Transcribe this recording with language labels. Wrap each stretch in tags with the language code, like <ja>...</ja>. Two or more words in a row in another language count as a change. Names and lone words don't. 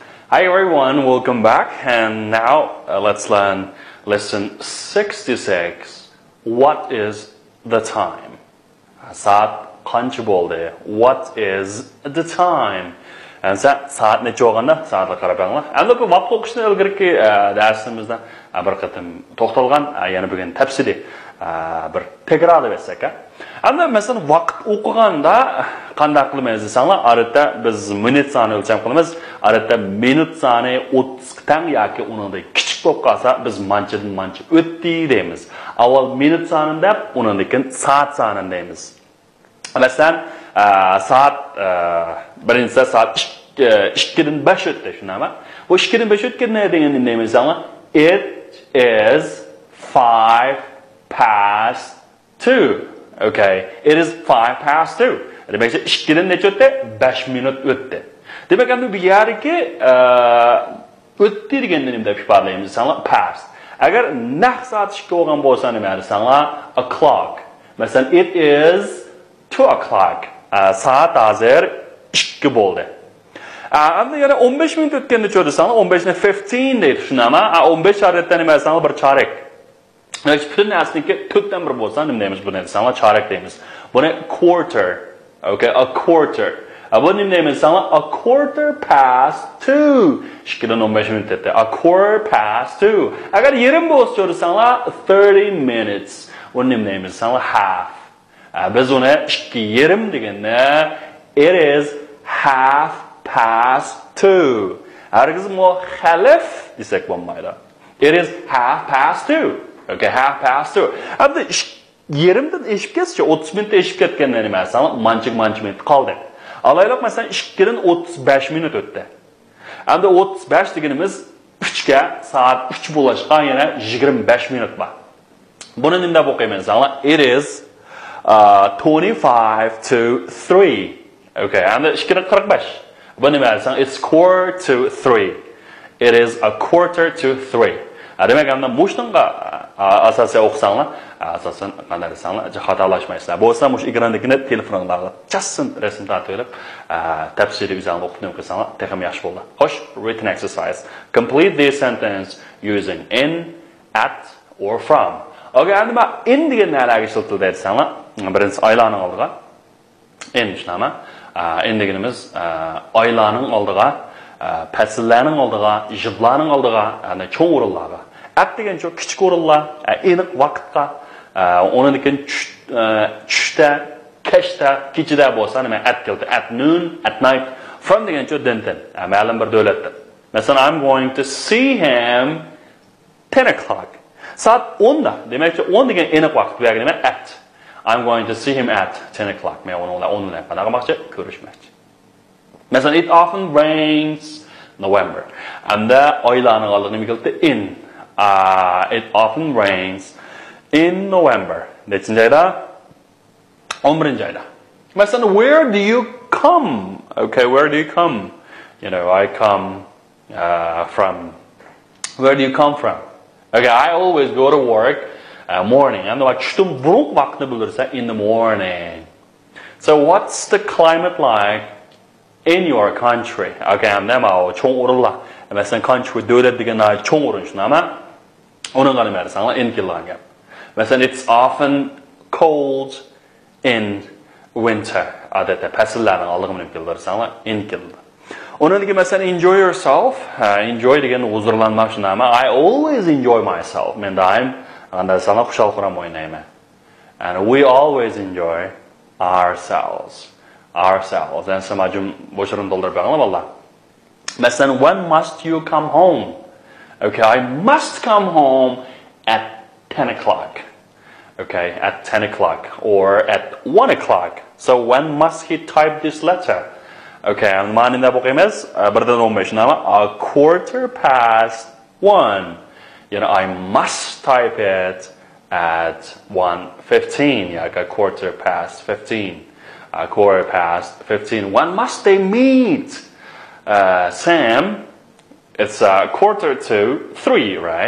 <en>Hi everyone, welcome back. And now let's learn lesson 66. What is the time?</en> <uz>Saat qancha bo'ldi?</uz> <en>What is the time?</en> <uz>And saat necha bo'lganda saatga qarab qo'yinglar. Endi bu vaqt o'qishni ilgirki darsimizda bir qatim to'xtalgan, yana bugun tafsiliy bir takrorlab o'tsak. Endi masalan vaqt o'qiganda qanday qilmaymiz desanglar, odatda biz minut soni o'lcham qilamiz. Odatda minut soni 30 tang yoki uningdan kichik bo'lib qolsa, biz manchadan mancha o'tdi deymiz. Avval minut sonini deb, undan keyin soat sonini deymiz. Masalan, soat birinchi soat 2dan 5 o'tdi, shunami? Bu 2dan 5 o'tganda deganini deymiz, ama</uz> <en>it is 5 past 2. Okay, it is 5 past 2.</en> <uz>Demek ki 2dan necha o'tdi? 5 minut o'tdi. Demek endi bu yerki o'tdi deganini nima deb ifodalaymiz desanglar, past. Agar naq soat 2 bo'lgan bo'lsa nima desanglar, o'clock. Masalan,</uz> <en>it is 2 o'clock.</en> <uz>Soat hozir 2 bo'ldi. Endi yana 15 minut o'tganda necha desanglar, 15 ni 15 deydi, shunami? 15 odatda nima desanglar, bir chorak. Yoki butun narsniki 4dan 1 bo'lsa nima deymiz buni desanglar, chorak deymiz.</uz> <en>Buni quarter. Okay, a quarter.</en> <uz>Bu nima deymiz desanglar,</uz> <en>a quarter past 2.</en> <uz>2dan 15 minut o'tdi.</uz> <en>A quarter past 2.</en> <uz>Agar yarim bo'lsa desanglar,</uz> <en>30 minutes.</en> <uz>Buni nima deymiz desanglar, half. Biz uni 2,5 deganda</uz> <en>it is half past 2.</en> <uz>Hargiz muxalif desak bo'lmaydi.</uz> <en>It is half past 2. Okay, half past 2.</en> <uz>Endi yerimdan eshib ketsa, 30 minut eshib ketganda nima desanglar, manchik minut qoldi. Alaylik masalan 2dan 35 minut o'tdi. Endi 35 deganimiz 3 ga soat 3 bo'lishgan yana 25 minut bor. Buni nima deb o'qiymiz desanglar,</uz> <en>it is 25 to 3.</en> <uz>Okay, endi 2dan 45. Bu nima desang,</uz> <en>it's quarter to 3. It is a quarter to 3.</en> <uz>Demek endi bu shunga asosiy o'qisanglar, asosan qanday desanglar, xatolashmaysizlar. Bo'lsa, mush ekrandagini telefoningizga chassin rasm tortib, tafsiriy bizani o'qib o'qisanglar, texam yaxshi bo'ladi. Xo'sh,</uz> <en>written exercise. Complete this sentence using in, at or from.</en> <uz>Okay, endi men in degan narsaga ishlatib desanglar, birinchi oylarning oldiga in shnama. In deganimiz oylarning oldiga, fasllarning oldiga, yillarning oldiga, ya'ni cho'ng o'rinlarga. At degan cho'ng kichik o'rinlar, aniq vaqtga, undan keyin tushda, kechda, kechida bo'lsa nima at keldi.</uz> <en>At noon, at night.</en> <uz>From degan cho'ng dindan, ma'lum bir davlatdan. Masalan,</uz> <en>I'm going to see him 10 o'clock.</en> <uz>Soat 10da. Demakki 10 degan aniq vaqt bu yerga nima? At.</uz> <en>I'm going to see him at 10 o'clock.</en> <uz>Men uni 10 dan qanaqa ko'rishmoqchi. Masalan,</uz> <en>it often rains November.</en> <uz>Anda oylarning oldiga nima keldi? In.</uz> <en>It often rains in November.</en> <uz>Nechinchi oyda? 11 oyda. Masalan,</uz> <en>where do you come? Okay, where do you come? You know, I come from. Where do you come from? Okay, I always go to work morning.</en> <uz>And like tushdan burun vaqtni bildirsa,</uz> <en>in the morning. So what's the climate like in your country?</en> <uz>Okay, anda ma cho'ng o'rinlar. Masalan, country davlat degan cho'ng o'rin shunami? Uni qanday desanglar, in kelgan. Masalan,</uz> <en>it's often cold in winter.</en> <uz>Odatda fasllarning oldiga minib keldirsanglar, in keldi. Undan keyin masalan,</uz> <en>enjoy yourself.</en> <uz>Enjoy degan huzurlanmoq shunami?</uz> <en>I always enjoy myself.</en> <uz>Men doim qanday desanglar, xushal quram o'ynayman.</uz> <en>And we always enjoy ourselves. Ourselves.</en> <uz>And samajum bo'shirin to'ldirib qo'yinglar vallah. Masalan,</uz> <en>when must you come home? Okay, I must come home at 10 o'clock. Okay, at 10 o'clock or at 1 o'clock. So when must he type this letter?</en> <uz>Okay, and ma'nida o'qiymiz. Birdan 15 nama,</uz> <en>a quarter past 1. You know, I must type it at 1:15. Like a quarter past 15. A quarter past 15. When must they meet? Sam, it's a quarter to 3, right?</en>